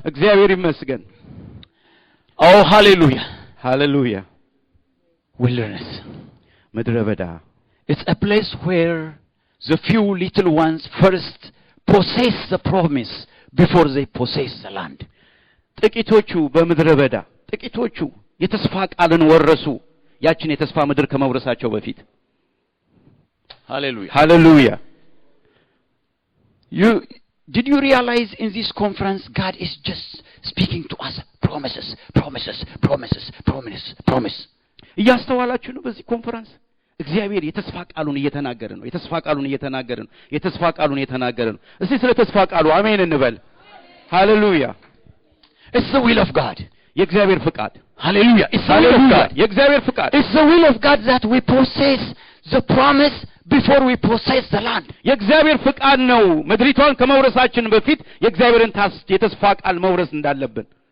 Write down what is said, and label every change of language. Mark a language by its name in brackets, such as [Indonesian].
[Amharic] እግዚአብሔር ይመስገን። [English] oh hallelujah hallelujah. wilderness, [Amharic] ምድረ በዳ, [English] it's a place where the few little ones first possess the promise before they possess the land. [Amharic] ጥቂቶቹ በምድረ በዳ ጥቂቶቹ የተስፋ ቃልን ወረሱ ያችን የተስፋ ምድር ከመውረሳቸው በፊት። [English] hallelujah hallelujah. Did you realize in this conference God is just speaking to us promises promises promises promise promise? [Amharic] እያስተዋላችሁ ነው? በዚህ ኮንፈረንስ እግዚአብሔር የተስፋ ቃሉን እየተናገረ ነው። የተስፋ ቃሉን እየተናገረ ነው። የተስፋ ቃሉን እየተናገረ ነው። እስቲ ስለ ተስፋ ቃሉ አሜን እንበል። hallelujah. [English] It's the will of God. [Amharic] የእግዚአብሔር ፍቃድ። [English] hallelujah. It's the will of God. [Amharic] የእግዚአብሔር ፍቃድ። [English] It's the will of God that we possess the promise before we possess the land. [Amharic] የእግዚአብሔር ፍቃድ ነው ምድሪቷን ከመውረሳችን በፊት የእግዚአብሔርን የተስፋ ቃል መውረስ እንዳለብን።